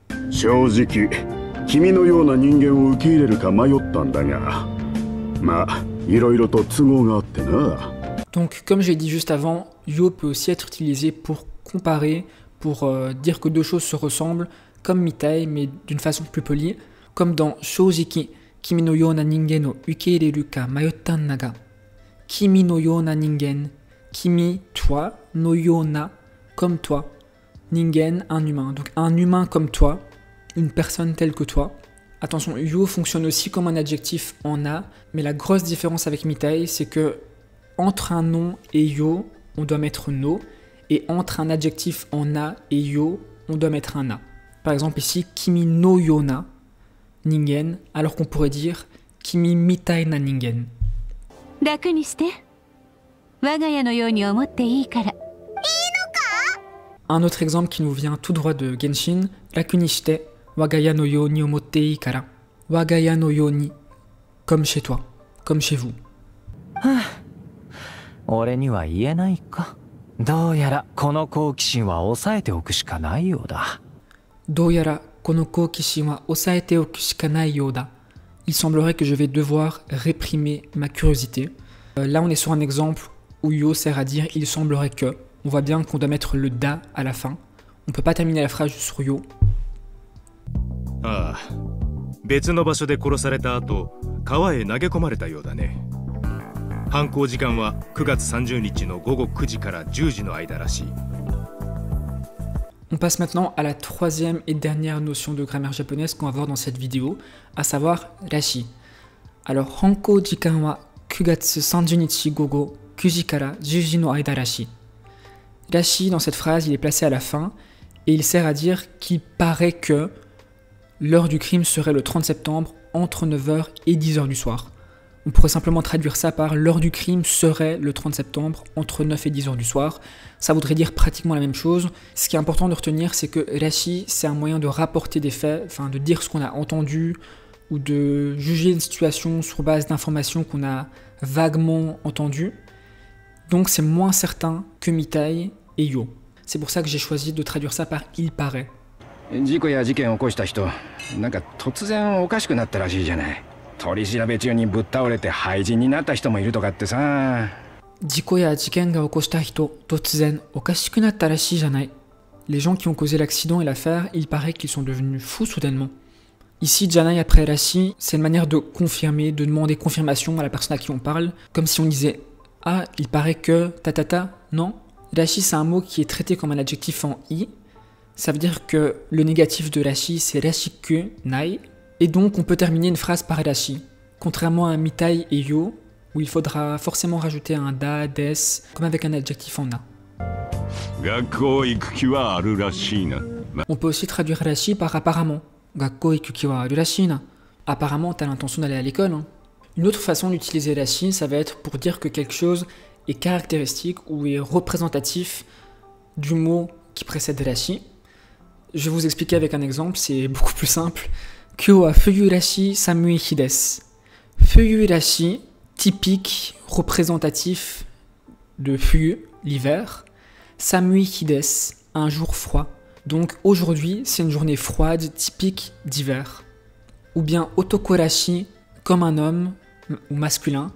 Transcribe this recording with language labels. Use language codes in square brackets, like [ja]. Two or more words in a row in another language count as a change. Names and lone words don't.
[fr] Donc, comme j'ai dit juste avant, yo peut aussi être utilisé pour comparer, pour dire que deux choses se ressemblent, comme mitai, mais d'une façon plus polie, comme dans [ja] 正直、君のような人間を受け入れるか迷ったなが. 君のような人間、君, toi, のような, [fr] comme toi, ningen, un humain. Donc un humain comme toi, une personne telle que toi. Attention, yo fonctionne aussi comme un adjectif en na, mais la grosse différence avec mitai, c'est que entre un nom et yo, on doit mettre no, et entre un adjectif en na et yo, on doit mettre un na. Par exemple ici, [ja] 君のような人間, [fr] alors qu'on pourrait dire [ja] 君みたいな人間. [fr] Un autre exemple qui nous vient tout droit de Genshin, [ja] 楽にして我が家のように思っていいから. 我が家のように, [fr] comme chez toi, comme chez vous. [ja] どうやらこの好奇心は抑えておくしかないようだ. [fr] Il semblerait que je vais devoir réprimer ma curiosité. Là, on est sur un exemple où yo sert à dire il semblerait que. On voit bien qu'on doit mettre le da à la fin. On peut pas terminer la phrase sur yo. [ja] ああ、別の場所で殺された後、川へ投げ込まれたようだね。犯行時間は9月30日の午後9時から10時の間らしい。 [fr] On passe maintenant à la troisième et dernière notion de grammaire japonaise qu'on va voir dans cette vidéo, à savoir rashi. Alors, [ja] 犯行時間は 9月30日午後9時から10時の間らしい. [fr] Rashi, dans cette phrase, il est placé à la fin et il sert à dire qu'il paraît que l'heure du crime serait le 30 septembre entre 9h et 10h du soir. On pourrait simplement traduire ça par l'heure du crime serait le 30 septembre entre 9 et 10h du soir. Ça voudrait dire pratiquement la même chose. Ce qui est important de retenir, c'est que rashi, c'est un moyen de rapporter des faits, enfin de dire ce qu'on a entendu ou de juger une situation sur base d'informations qu'on a vaguement entendues. Donc c'est moins certain que mitai et yo. C'est pour ça que j'ai choisi de traduire ça par il paraît. [ja] 事故や事件を起こした人、なんか突然おかしくなったらしいじゃない。取り調べ中にぶっ倒れて廃人になった人もいるとかってさ。事故や事件が起こした人、突然おかしくなったらしいじゃない。 [fr] Les gens qui ont causé l'accident et l'affaire, il paraît qu'ils sont devenus fous soudainement. Ici, janai après rashi, c'est une manière de confirmer, de demander confirmation à la personne à qui on parle, comme si on disait « Ah, il paraît que... ta, non ?» Rashi, c'est un mot qui est traité comme un adjectif en i. Ça veut dire que le négatif de rashi, c'est [ja] らしくない. [fr] Et donc, on peut terminer une phrase par rashi. Contrairement à mitai et yo, où il faudra forcément rajouter un da, des, comme avec un adjectif en a. On peut aussi traduire rashi par apparemment. [ja] 学校行く気はあるらしいな. [fr] Apparemment, t'as l'intention d'aller à l'école. Hein. Une autre façon d'utiliser rashi, ça va être pour dire que quelque chose est caractéristique ou est représentatif du mot qui précède rashi. Je vais vous expliquer avec un exemple, c'est beaucoup plus simple. [ja] 今日は冬らしい寒い日です。冬らしい, [fr] typique, représentatif de fuyu, l'hiver. [ja] 寒い日です, [fr] un jour froid. Donc aujourd'hui, c'est une journée froide, typique d'hiver. Ou bien [ja] 男らしい, [fr] comme un homme ou masculin.